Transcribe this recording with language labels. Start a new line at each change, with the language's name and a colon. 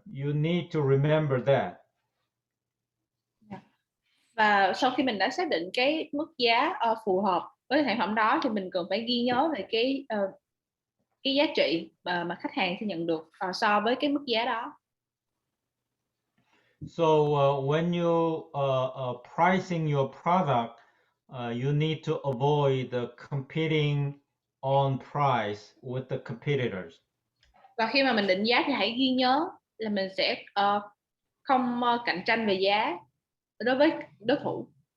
English: You need to remember that.
Vietnamese: Và sau khi mình đã xác định cái mức giá phù hợp với sản phẩm đó, thì mình cần phải ghi nhớ về cái giá trị mà khách hàng sẽ nhận được so với cái mức giá đó.
English: So when you pricing your product, you need to avoid competing on price with the competitors.
Vietnamese: Và khi mà mình định giá thì hãy ghi nhớ là mình sẽ không cạnh tranh về giá đối với đối thủ.